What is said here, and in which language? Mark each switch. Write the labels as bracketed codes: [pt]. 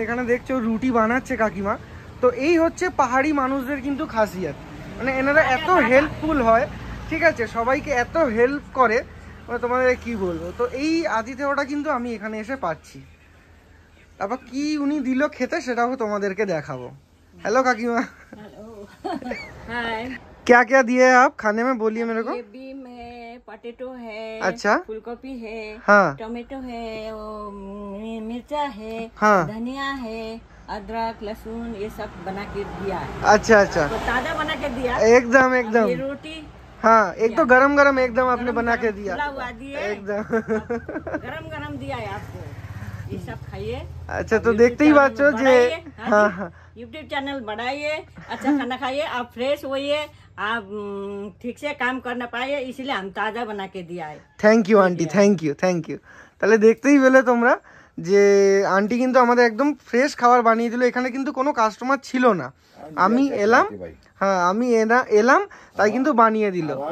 [bn] এখানে দেখছো রুটি বানাচ্ছে কাকিমা। তো এই হচ্ছে পাহাড়ি মানুষদের কিন্তু খাসিয়াত, মানে এনারা এত হেল্পফুল হয়। ঠিক আছে, সবাইকে এত হেল্প করে, তোমাদের কি বলবো। তো এই আতিথেয়তা কিন্তু আমি এখানে এসে পাচ্ছি। তারপর কি উনি দিল খেতে সেটাও তোমাদেরকে দেখাবো। [hi] हेलो काकीमा। हाय। क्या क्या दिए आप खाने में, बोलिए मेरे को। ये बीम है, पोटैटो है, अच्छा, फूलगोभी है, हाँ, टोमेटो है, मिर्चा है, हाँ, धनिया है, अदरक लहसुन ये सब बना के दिया है। अच्छा अच्छा, तो ताजा बना के दिया एकदम एकदम। ये रोटी, हाँ, एक तो गरम गरम एकदम आपने बना के दिया, एकदम गरम गरम दिया है आपको, ये सब खाइए। अच्छा, तो देखते ही बात जो हाँ हाँ, यूट्यूब चैनल बढ़ाइए, अच्छा खाना खाइए, आप फ्रेश होइए, आप ठीक से काम करना पाइए, इसलिए हम ताजा बना के दिया है। Thank you aunty, thank you thank you. [bn] তাহলে দেখতেই পেলে তোমরা যে আন্টি কিন্তু আমাদের একদম ফ্রেশ খাবার বানিয়ে দিল। এখানে কিন্তু কোনো কাস্টমার ছিল না, আমি এলাম, हाँ আমি এলাম তাই কিন্তু বানিয়ে দিল।